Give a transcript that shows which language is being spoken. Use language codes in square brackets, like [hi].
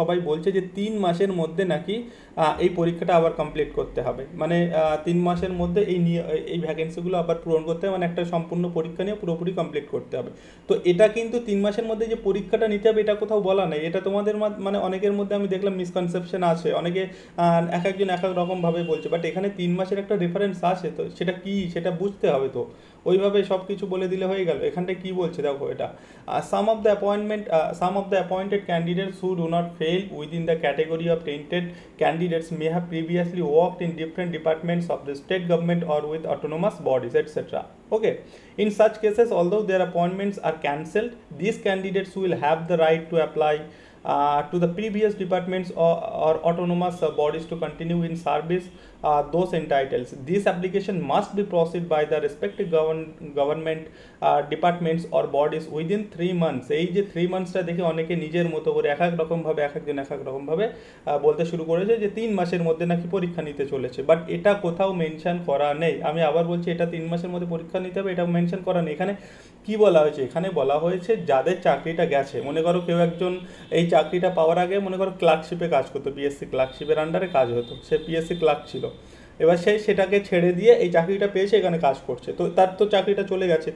[bn] সবাই বলছে যে 3 মাসের মধ্যে নাকি এই পরীক্ষাটা আবার কমপ্লিট করতে হবে, মানে 3 মাসের মধ্যে এই ভ্যাকেন্সিগুলো আবার পূরণ করতে হবে, মানে একটা সম্পূর্ণ পরীক্ষা নিয়ে পুরোপুরি কমপ্লিট করতে হবে। তো এটা কিন্তু 3 মাসের মধ্যে যে পরীক্ষাটা নিতে হবে এটা কোথাও বলা নেই। এটা তোমাদের মানে অনেকের মধ্যে আমি দেখলাম মিসকনসেপশন আছে, অনেকে একজন এক এক রকমভাবে বলছে, বাট এখানে 3 মাসের একটা রেফারেন্স আছে, তো সেটা কি সেটা বুঝতে হবে। তো ওইভাবে সব কিছু বলে দিলে হয়ে গেল। এখানটায় কি বলছে দেখো, এটা [en] some of the appointed candidates who do not fail within the category of tainted candidates may have previously worked in different departments of the state government or with autonomous bodies, etc. Okay, in such cases, although their appointments are cancelled, these candidates will have the right to apply to the previous departments or autonomous bodies to continue in service those entitled. This application must be processed by the respective government departments or bodies within 3 months. [bn] এই যে 3 মান্থসটা দেখে অনেকে নিজের মতো করে এক এক রকমভাবে বলতে শুরু করেছে যে 3 মাসের মধ্যে নাকি পরীক্ষা নিতে চলেছে, বাট এটা কোথাও মেনশন করা নেই। আমি আবার বলছি, এটা 3 মাসের মধ্যে পরীক্ষা নিতে হবে, এটা মেনশন করা নেই। এখানে কি বলা হয়েছে, এখানে বলা হয়েছে যাদের চাকরিটা গেছে, মনে করো কেউ একজন এই চাকরিটা পাওয়ার আগে মনে করো ক্লার্কশিপে কাজ করতো, পিএসসি ক্লার্কশিপের আন্ডারে কাজ হতো, সে পিএসসি ক্লার্ক ছিল, এবার সেটাকে ছেড়ে দিয়ে এই চাকরিটা পেয়েছে, এখানে কাজ করছে, তো তার তো চাকরিটা চলে গেছে।